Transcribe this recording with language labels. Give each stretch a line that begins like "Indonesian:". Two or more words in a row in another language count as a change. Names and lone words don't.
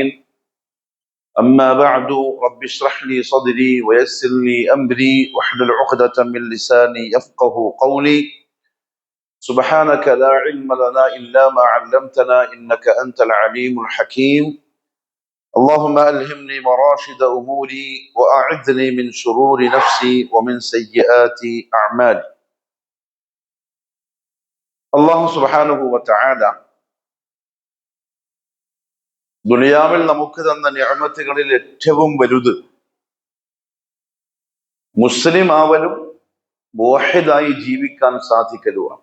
Arabic: أما بعد رب اشرح لي صدري ويسر لي أمري واحلل عقدة من لساني يفقه قولي سبحانك لا علم لنا إلا ما علمتنا إنك أنت العليم الحكيم اللهم ألهمني مراشد أموري وأعذني من شرور نفسي ومن سيئات أعمالي. الله سبحانه وتعالى
Malayalam: ദുനിയാവിൽ നമുക്ക് തന്ന നിഅമത്തുകളിൽ ഏറ്റവും വലുത് മുസ്ലിം ആവലും മുവഹിദായി ജീവിക്കാൻ സാധിക്കലുമാണ്.